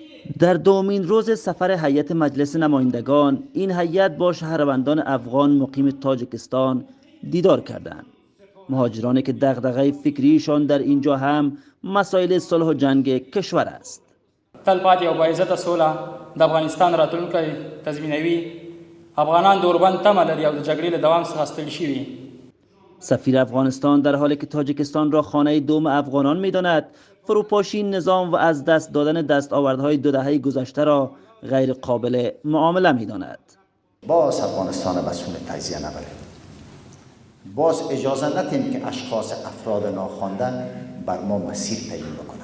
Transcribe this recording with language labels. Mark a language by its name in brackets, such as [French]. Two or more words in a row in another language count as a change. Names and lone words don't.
[Persian] در دومین روز سفر هیئت مجلس نمایندگان، این هیئت با شهروندان افغان مقیم تاجیکستان دیدار کردند. مهاجرانی که دغدغه فکریشان در اینجا هم مسائل صلح و جنگ کشور است. [Pashto] تلپاتې او باعزته سوله د افغانستان راتلونکی تضمینوي. افغانان د اوربند تمه لري او د جګړې له دوام څخه ستړي شوي. [Persian] سفیر افغانستان در حالی که تاجیکستان را خانه دوم افغانان می‌داند، فروپاشی نظام و از دست دادن دستاوردهای دو دهه گذشته را غیر قابل معامله می‌داند. باز افغانستان مسئول تجزیه نبریم. باز اجازه ندیم که افراد ناخوانده بر ما مسیر تعیین بکنند.